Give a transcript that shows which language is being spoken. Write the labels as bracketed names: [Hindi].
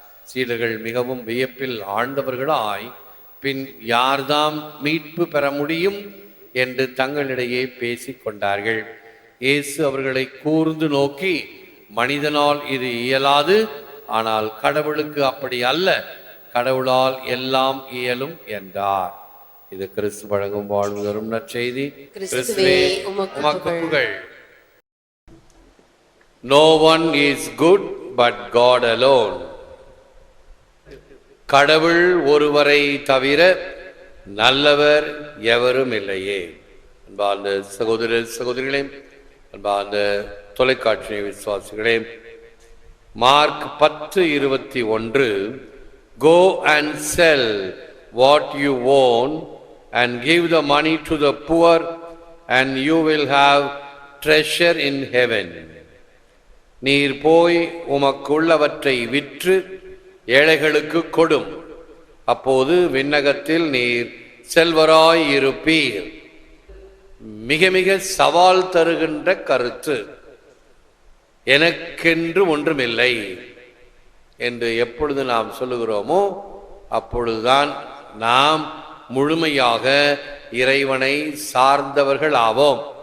[Tamil] சீடர்கள் மிகவும் வியப்பில் ஆழ்ந்தவர்களாய், பின் யார்தாம் மீட்பு பெற முடியும் என்று தங்களிடையே பேசிக் கொண்டார்கள். இயேசு அவர்களை கூர்ந்து நோக்கி, மனிதனால் இது இயலாது, ஆனால் கடவுளுக்கு அப்படி அல்ல, கடவுளால் எல்லாம் இயலும் என்றார். இது கிறிஸ்து வழங்கும் வாழ்வு தரும் நற்செய்தி. கிறிஸ்துவே உமக்கு புகழ். [English] No one is good but God alone. [Tamil] கடவுள் ஒருவரை தவிர நல்லவர் எவரும் இல்லையே. அன்பார்ந்த சகோதர சகோதரிகளே, அன்பார்ந்த தொலைக்காட்சி விசுவாசிகளே, mark 10:21, [English] Go and sell what you own and give the money to the poor, and you will have treasure in heaven. [Tamil] நீர் போய் உமக்குள்ளவற்றை விற்று ஏழைகளுக்கு கொடும், அப்போது விண்ணகத்தில் நீர் செல்வராய் இருப்பீர். மிக மிக சவால் தருகின்ற கருத்து. எனக்கென்று ஒன்றுமில்லை என்று எப்பொழுது நாம் சொல்லுகிறோமோ அப்பொழுதுதான் நாம் முழுமையாக இறைவனை சார்ந்தவர்கள் ஆவோம்.